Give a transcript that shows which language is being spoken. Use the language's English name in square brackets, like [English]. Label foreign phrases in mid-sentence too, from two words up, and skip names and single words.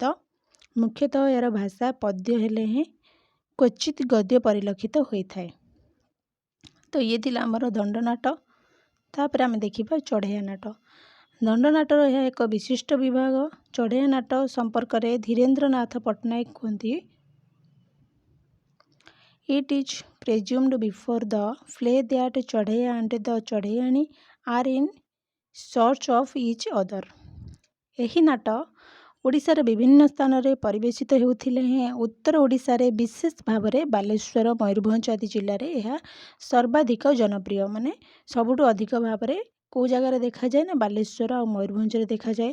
[Odia] ମୁଖ୍ୟତଃ ଏହାର ଭାଷା ପଦ୍ୟ ହେଲେ ହିଁ କ୍ୱଚିତ୍ ଗଦ୍ୟ ପରିଲକ୍ଷିତ ହୋଇଥାଏ। ତ ଇଏ ଥିଲା ଆମର ଦଣ୍ଡନାଟ। ତାପରେ ଆମେ ଦେଖିବା ଚଢ଼େୟା ନାଟ। ଦଣ୍ଡନାଟର ଏହା ଏକ ବିଶିଷ୍ଟ ବିଭାଗ। ଚଢ଼େୟା ନାଟ ସମ୍ପର୍କରେ ଧୀରେନ୍ଦ୍ରନାଥ ପଟ୍ଟନାୟକ କୁହନ୍ତି, [English] It is presumed before the play that ଚଢ଼େୟା and the ଚଢ଼େୟାଣୀ are in search of each other. [Odia] ଏହି ନାଟ ଓଡ଼ିଶାର ବିଭିନ୍ନ ସ୍ଥାନରେ ପରିବେଷିତ ହେଉଥିଲେ ହେଁ ଉତ୍ତର ଓଡ଼ିଶାରେ ବିଶେଷ ଭାବରେ ବାଲେଶ୍ୱର, ମୟୂରଭଞ୍ଜ ଆଦି ଜିଲ୍ଲାରେ ଏହା ସର୍ବାଧିକ ଜନପ୍ରିୟ। ମାନେ ସବୁଠୁ ଅଧିକ ଭାବରେ କେଉଁ ଜାଗାରେ ଦେଖାଯାଏ ନା ବାଲେଶ୍ୱର ଆଉ ମୟୂରଭଞ୍ଜରେ ଦେଖାଯାଏ।